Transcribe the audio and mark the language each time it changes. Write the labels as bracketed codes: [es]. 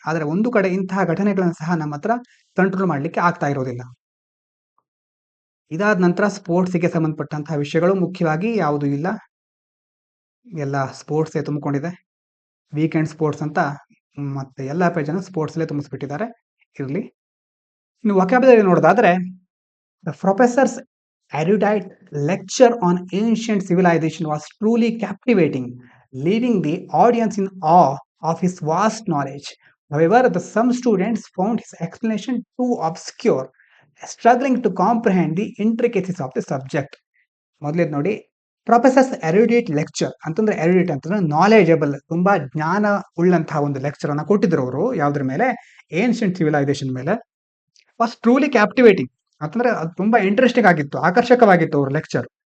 [kn] ಆದ್ರೆ ಒಂದು ಕಡೆ ಇಂತಹ ಘಟನೆಗಳನ್ನು ಸಹ ನಮ್ಮ ಹತ್ರ ಕಂಟ್ರೋಲ್ ಮಾಡ್ಲಿಕ್ಕೆ ಆಗ್ತಾ ಇರೋದಿಲ್ಲ. ಇದಾದ ನಂತರ ಸ್ಪೋರ್ಟ್ಸ್ಗೆ ಸಂಬಂಧಪಟ್ಟಂತಹ ವಿಷಯಗಳು ಮುಖ್ಯವಾಗಿ ಯಾವುದು ಇಲ್ಲ, ಎಲ್ಲ ಸ್ಪೋರ್ಟ್ಸ್ ತುಂಬಿಕೊಂಡಿದೆ. ವೀಕೆಂಡ್ ಸ್ಪೋರ್ಟ್ಸ್ ಅಂತ ಮತ್ತೆ ಎಲ್ಲ ಪೇಜನ್ನು ಸ್ಪೋರ್ಟ್ಸ್ಲೇ ತುಂಬಿಸ್ಬಿಟ್ಟಿದ್ದಾರೆ. ಇರಲಿ. ಇನ್ನು ವೊಕ್ಯಾಬ್ಯುಲರಿ ನೋಡೋದಾದ್ರೆ, [en] The professor's erudite lecture on ancient civilization was truly captivating, leaving the audience in awe of his vast knowledge. However, some students found his explanation too obscure, struggling to comprehend the intricacies of the subject. [kn] ಮೊದಲೇದು ನೋಡಿ, professors ಎರುಡೇಟ್ lecture ಅಂತಂದ್ರೆ, ಎರುಡೇಟ್ ಅಂತಂದ್ರೆ knowledgeable, ತುಂಬಾ ಜ್ಞಾನ ಉಳ್ಳಂತಹ ಒಂದು lecture ಅನ್ನ ಕೊಟ್ಟಿದ್ರು ಅವರು. ಯಾವ್ದ್ರ ಮೇಲೆ? ಏನ್ಷಿಯಂಟ್ ಸಿವಿಲೈಸೇಷನ್ ಮೇಲೆ. ವಾಸ್ ಟ್ರೂಲಿ ಕ್ಯಾಪ್ಟಿವೇಟಿಂಗ್ ಅಂತಂದ್ರೆ ಅದು ತುಂಬಾ ಇಂಟ್ರೆಸ್ಟಿಂಗ್ ಆಗಿತ್ತು, ಆಕರ್ಷಕವಾಗಿತ್ತು ಅವ್ರ ಲೆಕ್ಚರ್.